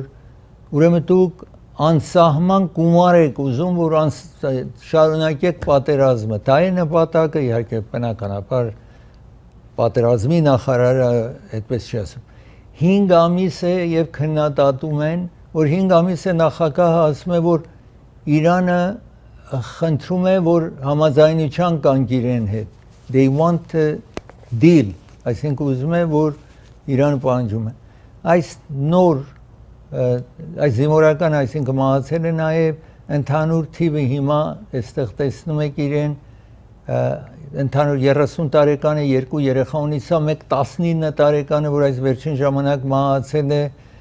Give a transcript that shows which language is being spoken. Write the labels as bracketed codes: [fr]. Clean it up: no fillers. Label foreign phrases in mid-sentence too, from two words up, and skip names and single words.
[hy] ուրեմն դուք անսահման գումար եք ուզում որ շարունակեք պատերազմը դա է նպատակը իհարկե բնականաբար պատերազմի նախարարը այդպես չի ասում 5 ամիս է եւ քննադատում են որ 5 ամիս է նախագահը ասում է որ Իրանը խնդրում է որ համաձայնության կանգ իրեն հետ [en] they want a deal [hy] այսինքն ուզում է որ Իրանը պահանջում է այս նոր այս զինվորական այսինքն մահացել է նաև ընդհանուր թիվը հիմա այստեղ տեսնում եք իրեն ընդհանուր 30 տարեկան է երկու երեխա ունի սա մեկ 19 տարեկան է որ այս վերջին ժամանակ մահացել է